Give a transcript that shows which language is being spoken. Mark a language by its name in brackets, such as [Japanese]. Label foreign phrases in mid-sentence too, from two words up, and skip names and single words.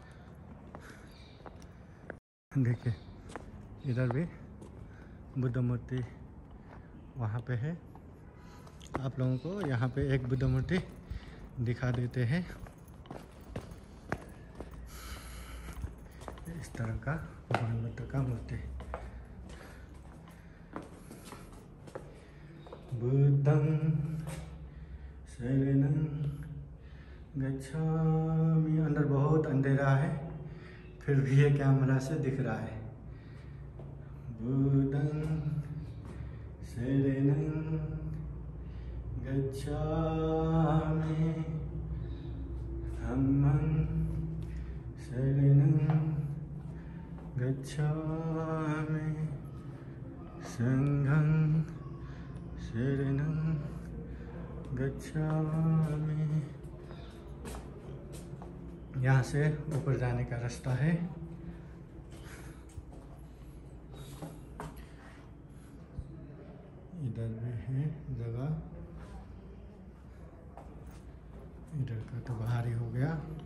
[Hindi] देखिए, इधर भी बुद्ध मूर्ति वहाँ पे है। आप लोगों को यहाँ पे एक बुद्ध मूर्ति दिखा देते हैं। इस तरह का भगवान बुद्ध का मूर्ति। [Pali] बुद्धं शरणं गच्छामि। [Hindi] अंदर बहुत अंधेरा है, फिर भी ये कैमरा से दिख रहा है। [Pali] बुद्धं शरणं गच्छामि धम्मं शरणं गच्छामि संघं शरणं गच्छामि। [Hindi] यहाँ से ऊपर जाने का रास्ता है। इधर भी है जगह। इधर का तो बाहर ही हो गया।